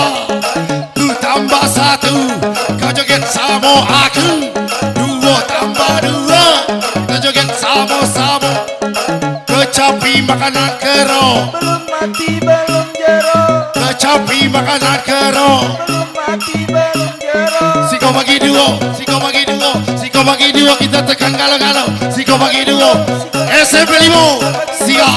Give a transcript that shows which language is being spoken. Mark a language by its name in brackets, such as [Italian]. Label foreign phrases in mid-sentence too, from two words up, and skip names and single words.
[Indonesian] Tu tambah satu, kau joget sama aku. Dua tambah dua, kita joget sama-sama. Kecapi makanan kero, Belum mati belum jero. kecapi makanan kero. Belum mati belum jero. [Minangkabau] Siko bagi duo, siko bagi duo, siko bagi duo, kita tekan galau-galau. Siko bagi duo, SMP Limo, [Indonesian] siap.